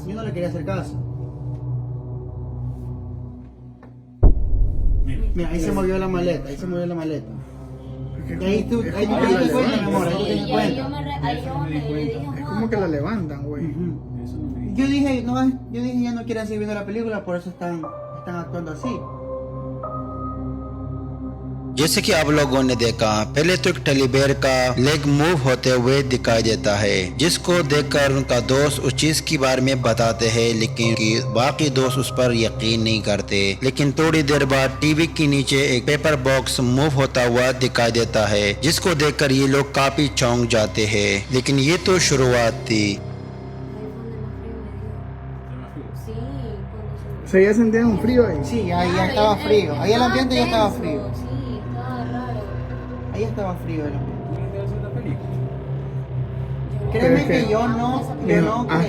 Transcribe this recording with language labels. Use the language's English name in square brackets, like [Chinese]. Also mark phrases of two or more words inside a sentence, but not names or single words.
[Spanish] Yo no le quería hacer caso. Mira, ahí se movió la maleta, Es que Y ahí tú es te como que la das cuenta, mi levantan. amor, ahí tú te das Y ahí yo cuenta. ahí yo le dije a Es como Juanca, que la levantan, güey. Ujú. Eso no me dijo. Yo dije ya no quieren seguir viendo la película, por eso están actuando así. [Hindi] जैसे कि आप लोगों ने देखा पहले तो एक [English] teddy bear [Hindi] का [English] leg move [Hindi] होते हुए दिखाई देता है जिसको देखकर उनका दोस्त उस चीज के बारे में बताते हैं लेकिन बाकी दोस्त उस पर यकीन नहीं करते। लेकिन थोड़ी देर बाद टीवी के नीचे एक [English] paper box move [Hindi] होता हुआ दिखाई देता है जिसको देखकर ये लोग काफी चौंक जाते हैं। लेकिन ये तो शुरुआत थी। [Spanish] ahí fue donde más frío me dio. ¿Está más frío? Sí, cuando O sea, ya sentían un frío ahí. Sí, ahí ya Claro, estaba frío. Ahí el ambiente ya estaba tenso, frío. Sí, estaba raro. Ahí estaba frío el ambiente. ¿Tú crees que va a ser una película? Créeme Pero es que que- yo no Hasta